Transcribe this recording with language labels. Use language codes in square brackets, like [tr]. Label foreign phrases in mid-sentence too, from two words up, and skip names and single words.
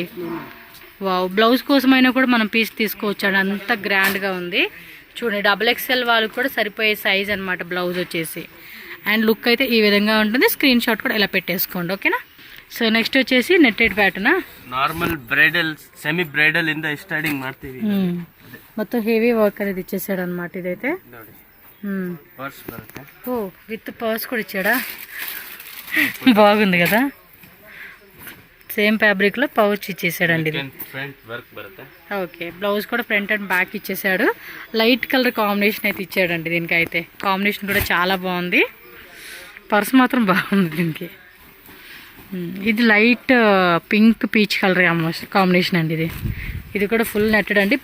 [te] వావ్ బ్లౌజ్ కోసమైనా కూడా మనం పీస్ తీసుకోవచ్చు అండి, అంత గ్రాండ్గా ఉంది. చూడండి XXL వాళ్ళకి కూడా సరిపోయే సైజ్ అనమాట బ్లౌజ్ వచ్చేసి. అండ్ లుక్ అయితే ఈ విధంగా ఉంటుంది. [en] screen shot [te] కూడా ఇలా పెట్టేసుకోండి ఓకేనా. సో నెక్స్ట్ వచ్చేసి [en] netted pattern, normal bridal semi bridal [kn] ಇಂದ ಸ್ಟಾರ್ಟಿಂಗ್ ಮಾಡ್ತೀವಿ. [te] మొత్తం హెవీ వర్క్ అనేది ఇచ్చేసాడు అనమాట ఇదైతే. [kn] ನೋಡಿ మ్మ్. ಪರ್ಸ್ ಬರುತ್ತೆ. [te] ఓ [en] with purse [te] కూడా ఇచ్చాడా, బాగుంది కదా. [en] same fabric [te] పౌచ్ ఇచ్చేసాడండి ఇది. [en] front work [kn] ಬರುತ್ತೆ. [te] ఓకే, బ్లౌజ్ కూడా [en] front and back [te] ఇచ్చేసాడు. [en] light colour combination [te] అయితే ఇచ్చాడండి దీనికి అయితే. కాంబినేషన్ కూడా చాలా బాగుంది. పర్స్ మాత్రం బాగుంది దీనికి. ఇది [en] light pink peach colour combination [te] అండి ఇది. ఇది కూడా [en] full netted [te] అండి.